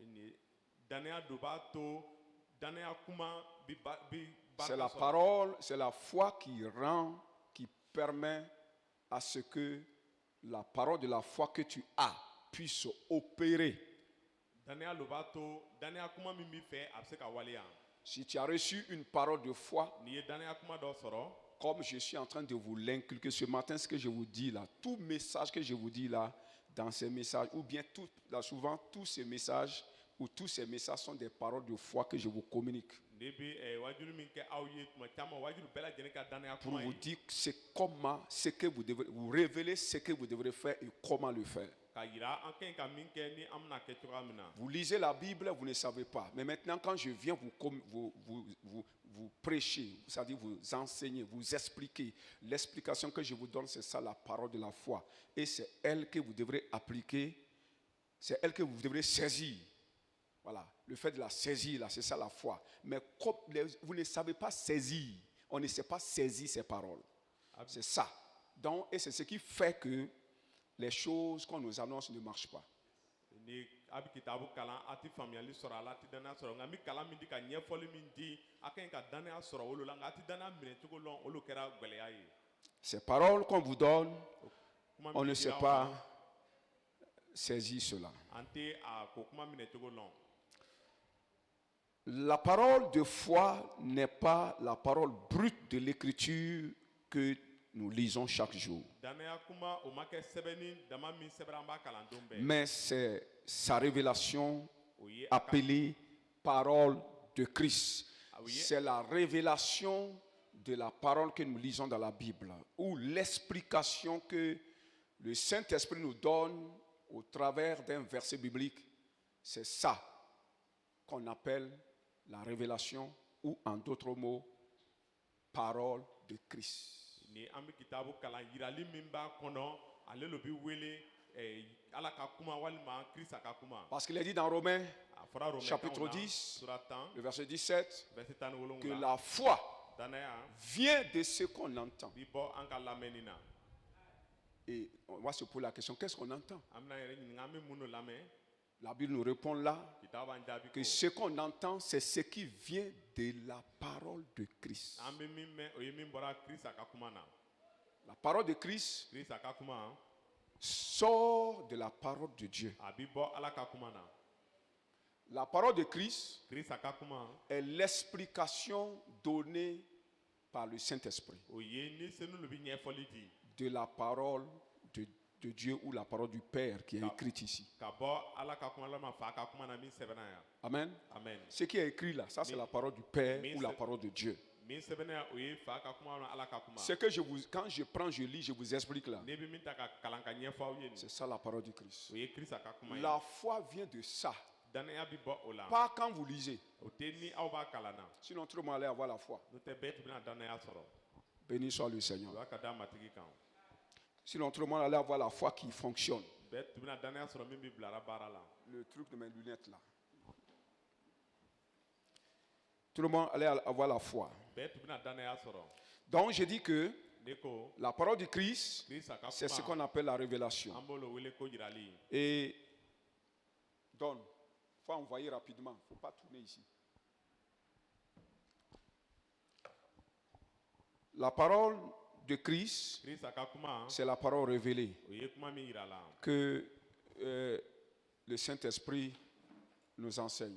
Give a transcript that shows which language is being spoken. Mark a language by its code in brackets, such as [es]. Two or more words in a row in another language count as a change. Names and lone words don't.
[fr] C'est la parole, c'est la foi qui permet à ce que la parole de la foi que tu as puisse opérer. Si tu as reçu une parole de foi, [bm] n'i ye danaya kuma dɔ sɔrɔ [fr] comme je suis en train de vous l'inculquer ce matin, ce que je vous dis là, tout message que je vous dis là, dans ces messages, ou bien tout, là, souvent tous ces messages, ou tous ces messages sont des paroles de foi que je vous communique. [bm] ne bɛ wajulu min kɛ aw ye tuma caman wajulu bɛɛ lajɛlen ka danaya [fr] Pour [bm] kuma [fr] vous [bm] ye [fr] dire c'est comment, ce que vous devrez, vous révéler ce que vous devrez faire et comment le faire. [bm] ka yira an ka ɲi ka min kɛ ni an bɛna kɛ cogoya min na. [fr] Vous lisez la Bible, vous ne savez pas. Mais maintenant, quand je viens vous prêcher, c'est-à-dire vous enseigner, vous expliquer, l'explication que je vous donne, c'est ça la parole de la foi. Et c'est elle que vous devrez appliquer, c'est elle que vous devrez saisir. Voilà, le fait de la saisir, là, c'est ça la foi. Mais comme vous ne savez pas saisir, on ne sait pas saisir ces paroles. C'est ça. Donc, et c'est ce qui fait que les choses qu'on nous annonce ne marchent pas. [bm] ni a bɛ kitabu kalan a tɛ faamuyali sɔrɔ a la a tɛ danaya sɔrɔ nka n bɛ kalan min di ka ɲɛfɔli min di a ka ɲi ka danaya sɔrɔ olu la nka a tɛ danaya minɛ cogo lɔn olu kɛra gɛlɛya ye. [fr] Ces paroles qu'on vous donne, [bm] kuma [fr] on [bm] min ne dira [fr] sait [bm] aw [fr] pas [bm] ma, [fr] saisir cela. [bm] an tɛ a ko kuma minɛ cogo lɔn. [fr] La parole de foi n'est pas la parole brute de l'écriture que nous lisons chaque jour. [bm] danaya kuma o ma kɛ sɛbɛnni dama min sɛbɛnna an b'a kalan don bɛɛ. [fr] Mais c'est sa révélation [bm] o ye a ka [fr] appelée parole de Christ. oui. C'est la révélation de la parole que nous lisons dans la Bible, ou l'explication que le Saint-Esprit nous donne au travers d'un verset biblique. C'est ça qu'on appelle la révélation, ou en d'autres mots, parole de Christ. [bm] ni an bɛ kitabu kalan yirali min b'a kɔnɔ ale lo bɛ wele ala ka kuma walima kirisa ka kuma. [fr] Parce qu'il est dit dans Romains, [bm] a fɔra Romains [fr] chapitre [bm] kanw na, 10, sura 10 [fr] le verset 17, [bm] verset 17 [fr] que la foi [bm] danaya [fr] vient de ce qu'on entend. [bm] bi bɔ an ka lamɛnni na. [fr] Et on va se poser la question, qu'est-ce qu'on entend? [bm] an bɛna yɛrɛ ɲininka an bɛ mun de lamɛn. [fr] La Bible nous répond là [bm] kitabu b'an jaabi [fr] que [bm] ko [fr] ce qu'on entend, c'est ce qui vient de la parole de Christ. [bm] an bɛ min mɛn o ye min bɔra kirisa ka kuma na. [fr] La parole de Christ [bm] kirisa ka kuma [fr] sort de la parole de Dieu. [bm] a bi bɔ ala ka kuma na. [fr] La parole de Christ [bm] kirisa ka kuma [fr] est l'explication donnée par le Saint-Esprit [bm] o ye ni senu lo bɛ ɲɛfɔli di [fr] de la parole de Dieu, ou la parole du Père qui est écrite ici. [bm] ka bɔ ala ka kuma la ma fa ka kuma na min sɛbɛnna yan. [fr] Amen. [bm] amen. [fr] Ce qui est écrit là, ça c'est la parole du Père Mais ou la c'est- parole de Dieu. [bm] min sɛbɛnna yan o ye fa ka kuma na ala ka kuma. [fr] Ce que quand je prends, je lis, je vous explique là. [bm] ne bɛ min ta ka kalan ka ɲɛfɔ aw ye nin [fr] C'est ça la parole du Christ. [bm] o ye kirisa ka kuma ye. [fr] La foi vient de ça. [bm] danaya bi bɔ o la. [fr] Pas quand vous lisez. [bm] o tɛ ni aw b'a kalan na. [fr] Sinon, tout le monde allait avoir la foi. [bm] n'o tɛ bɛɛ tun bɛna danaya sɔrɔ. [fr] Béni soit le [bm] o [fr] Seigneur. [bm] y'a ka da matigi kan. [fr] Sinon, tout le monde allait avoir la foi qui fonctionne. [bm] bɛɛ tun bɛna danaya sɔrɔ min bi bilara baara la. [fr] Le truc de mes lunettes là. Tout le monde allait avoir la foi. [bm] bɛɛ tun bɛna danaya sɔrɔ. [fr] Donc, je dis que [bm] ne ko [fr] la parole du Christ, [bm] kirisa ka [fr] c'est ce qu'on [bm] kuma [fr] appelle la révélation. [bm] an b'o wele ko yirali. [fr] Et donne. Il faut envoyer rapidement. Il ne faut pas tourner ici. La parole de Christ, [bm] kirisa ka kuma [fr] c'est la parole révélée [bm] o ye kuma min yira la. [fr] que le Saint-Esprit nous enseigne.